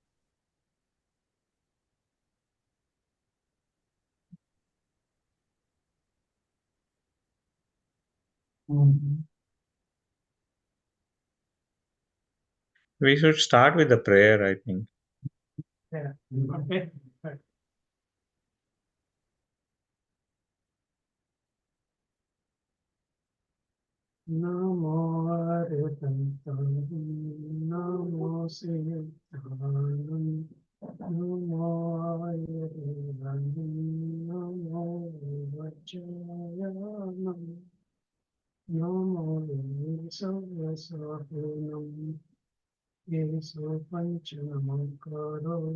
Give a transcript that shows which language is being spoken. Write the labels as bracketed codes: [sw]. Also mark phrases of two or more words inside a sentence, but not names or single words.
[en] We should start with the prayer, I think. Yeah. Okay. Right. [pra] Namo Arihantam, Namo Siddhanam, Namo Arihantam, Namo Vachayanam, Namo Sarvasvahanam, Yesu Panchanamakaro,